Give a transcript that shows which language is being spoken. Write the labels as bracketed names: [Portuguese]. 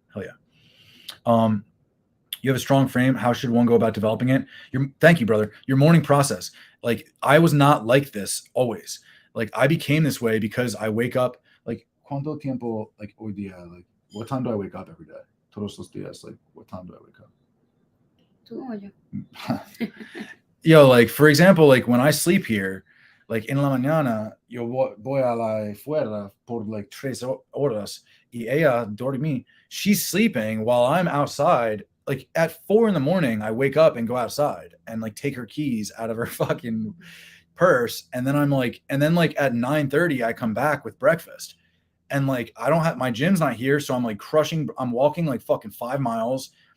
[English] Hell yeah. You have a strong frame. How should one go about developing it? Thank you, brother. Your morning process. Like, I was not like this always. Like, I became this way because I wake up, like, ¿cuánto tiempo, like, hoy día, like, what time do I wake up every day? Todos los días, like, what time do I wake up? [Spanish] Tú o yo. Yo, like, for example, like, when I sleep here, like, en la mañana, yo voy a la fuera por, like, 3 horas, y ella dormí. [English] She's sleeping while I'm outside. Like, at 4 a.m, I wake up and go outside and, like, take her keys out of her fucking purse. And then at 9:30, I come back with breakfast. And, like, I don't have, my gym's not here. So I'm, like, I'm walking, like, fucking 5 miles.